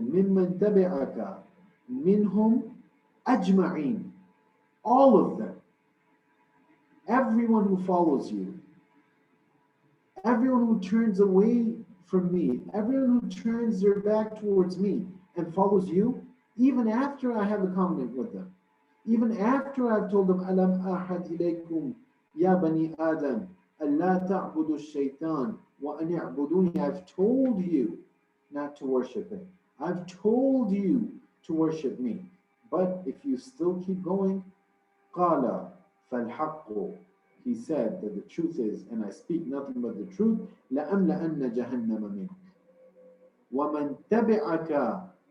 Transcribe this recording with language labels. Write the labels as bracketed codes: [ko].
[ar] مِمَّنْ تَبِعَكَ مِنْهُمْ أَجْمَعِينَ. [en] All of them. Everyone who follows you. Everyone who turns away from me. Everyone who turns their back towards me and follows you, even after I have a covenant with them. Even after I've told them, [ar] أَلَمْ أَحَدْ إِلَيْكُمْ يَا بَنِي آدَمَ أَلَّا تَعْبُدُوا الشَّيْطَانَ وَأَنِ اعْبُدُونِي. [en] I've told you not to worship him. I've told you to worship me. But if you still keep going, [ar] قَالَ فَالْحَقُّ. [en] He said that the truth is, and I speak nothing but the truth, [ar] لَأَمْلَأَنَّ جَهَنَّمَ مِنْكَ وَمَنْ تَبِعَكَ